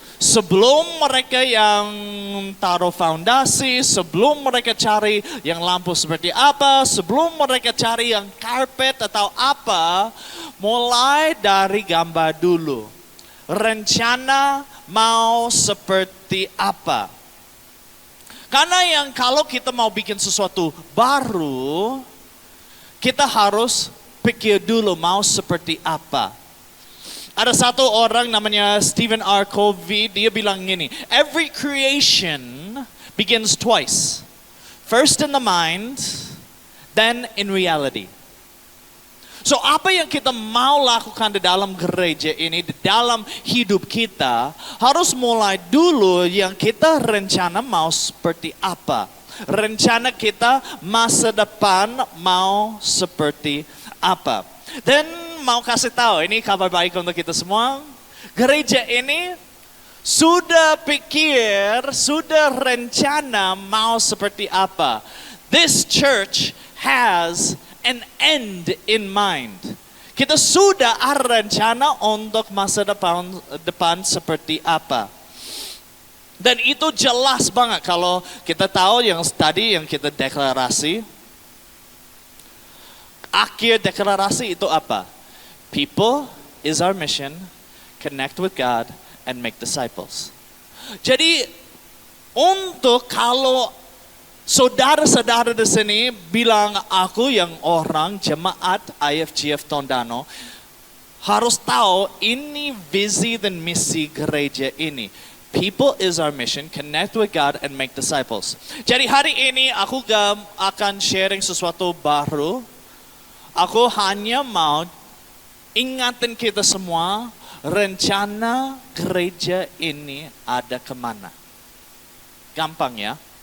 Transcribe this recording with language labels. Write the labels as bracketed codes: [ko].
[id] Sebelum mereka yang taruh fondasi, sebelum mereka cari yang lampu seperti apa, sebelum mereka cari yang karpet atau apa, mulai dari gambar dulu. Rencana mau seperti apa. Karena yang kalau kita mau bikin sesuatu baru, kita harus pikir dulu mau seperti apa. Ada satu orang namanya Stephen R. [en] Covey, [id] dia bilang gini, [en] every creation begins twice. First in the mind, then in reality. [id] So apa yang kita mau lakukan di dalam gereja ini, di dalam hidup kita, harus mulai dulu yang kita rencana mau seperti apa. Rencana kita masa depan mau seperti apa. Dan mau kasih tahu, ini kabar baik untuk kita semua. Gereja ini sudah pikir, sudah rencana mau seperti apa. [en] This church has an end in mind. [id] Kita sudah ada rencana untuk masa depan seperti apa. Dan itu jelas banget kalau kita tahu yang tadi yang kita deklarasi. Akhir deklarasi itu apa? [en] People is our mission, connect with God and make disciples. [id] Jadi untuk kalau saudara-saudara di sini bilang aku yang orang jemaat IFGF Tondano harus tahu ini visi dan misi gereja ini. [en] People is our mission, connect with God and make disciples. [id] Jadi hari ini aku akan sharing sesuatu baru. Aku hanya mau ingatin kita semua, rencana gereja ini ada kemana. Gampang ya.